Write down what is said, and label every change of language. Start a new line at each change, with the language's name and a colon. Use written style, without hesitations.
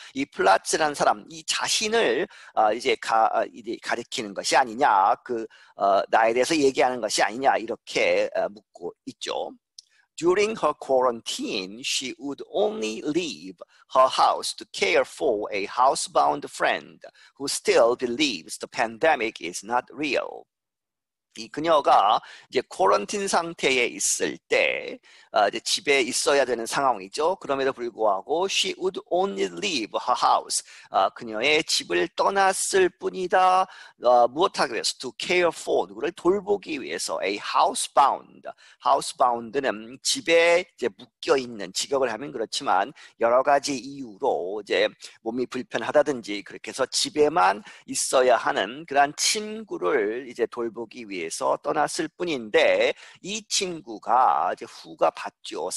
Korean: 이 플라츠라는 사람 이 자신을 이제 가리키는 것이 아니냐 나에 대해서 얘기하는 것이 아니냐 이렇게 묻고 있죠.
English: During her quarantine, she would only leave her house to care for a housebound friend who still believes the pandemic is not real.
Korean: 이 그녀가 이제 쿼런틴 상태에 있을 때 이제 집에 있어야 되는 상황이죠. 그럼에도 불구하고
English: she would only leave her house.
Korean: 그녀의 집을 떠났을 뿐이다. 무엇하기 위해서?
English: To care for.
Korean: 누구를 돌보기 위해서.
English: A housebound.
Korean: housebound는 집에 이제 묶여 있는 직역을 하면 그렇지만 여러 가지 이유로 이제 몸이 불편하다든지 그렇게 해서 집에만 있어야 하는 그러한 친구를 이제 돌보기 위해서 떠났을 뿐인데 이 친구가 이제 후가 받죠.